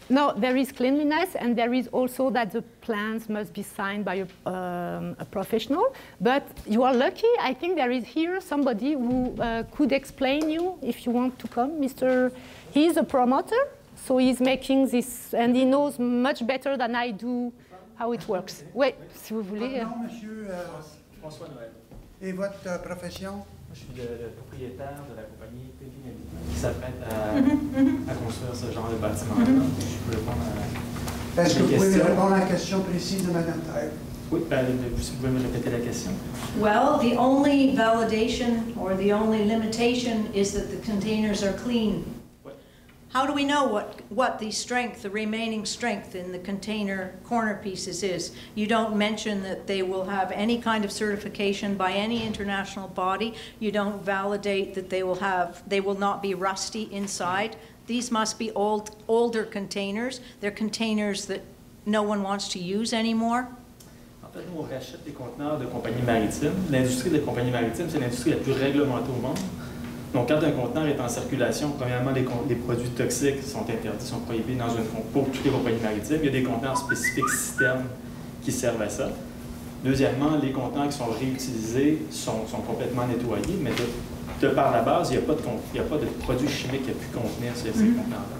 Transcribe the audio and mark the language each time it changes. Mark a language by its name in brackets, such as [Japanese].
[English] No, there is cleanliness, and there is also that the plans must be signed by a professional. But you are lucky. I think there is here somebody who could explain you if you want to come. He is a promoter, so he's making this, and he knows much better than I do how it works. [French] Oui, si vous voulez. Pardon, monsieur, François Noël. et votre profession? Moi, je suis le propriétaire de la compagnie Pékin qui s'apprête à construire ce genre de bâtiment. Je peux répondre à Est-ce que vous pouvez questions. répondre à la question précise de Mme Taille? Oui, si vous pouvez me répéter la question. [English] Well, the only validation or the only limitation is that the containers are clean. What? How do we know what the strength, the remaining strength in the container corner pieces is? You don't mention that they will have any kind of certification by any international body. You don't validate that they will not be rusty inside. These must be older containers. They're containers that no one wants to use anymore. [French] En fait, nous, on rachète des conteneurs de compagnies maritimes. L'industrie des compagnies maritimes, c'est l'industrie la plus réglementée au monde. Donc, quand un conteneur est en circulation, premièrement, les produits toxiques sont interdits, sont prohibés pour toutes les compagnies maritimes. Il y a des conteneurs spécifiques systèmes qui servent à ça. Deuxièmement, les conteneurs qui sont réutilisés sont complètement nettoyés, mais de par la base, il n'y a pas de produits chimiques qui a pu contenir ces conteneurs-là.